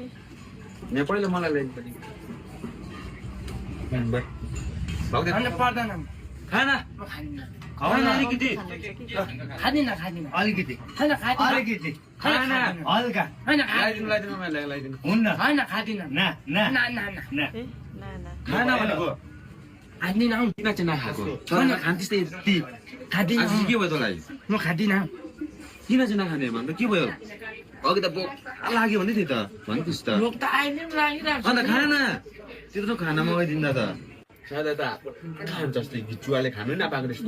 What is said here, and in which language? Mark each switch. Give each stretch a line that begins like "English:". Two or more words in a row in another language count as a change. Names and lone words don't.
Nepali: यहाँ पहिला मलाई ल्याइदिनु पर्दैन खाना खाना अलिकति खादिनँ अलिकति खाना खादिनँ अलिकति खाना हल्का खाना ल्याइदिनु मलाई ल्याइदिनु हुन्न खाना खादिनँ ना ना ना ना ना ना ए ना ना खाना भनेको खादिनँ किन चाहिँ नखाएको छोरा खान्थिस् यति खादिनँ आज के भयो तँलाई म खादिनँ किन चाहिँ नखाने भन्दा के भयो अघि त बोक लाग्यो भन्दै थियो त भन्थिस् त लोक त अहिले पनि लागिरहेको छ अन्त खाना त्यत्रो खाना मगाइदिँदा त सादा त खान्छ जस्तै जुवाले खानु नपाएको जस्तै